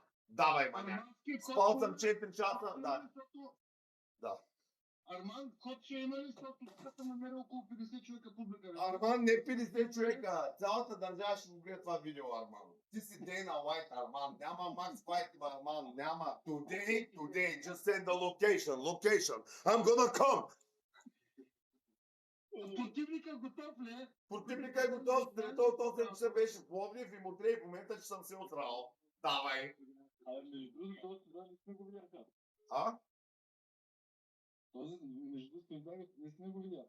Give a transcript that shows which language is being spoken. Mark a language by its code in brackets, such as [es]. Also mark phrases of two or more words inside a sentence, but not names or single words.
[bg] Давай, маняк. Спал съм 4 часа. Да. Да. Арман, код ще има ли, защото тук съм намерил около 50 човека публика? Арман, не 50 човека. Цялата държава ще го гледа това видео, Арман. Ти си Дейна Уайт, Арман. Няма Макс Файт, Арман. Няма. [en] Today, just send the location. I'm gonna come. [bg] Противникът готов ли е? Противникът е готов. Този часа беше в Пловдив и мутре в момента, че съм се отрал. Давай. А? Между другото, не сме го видяли.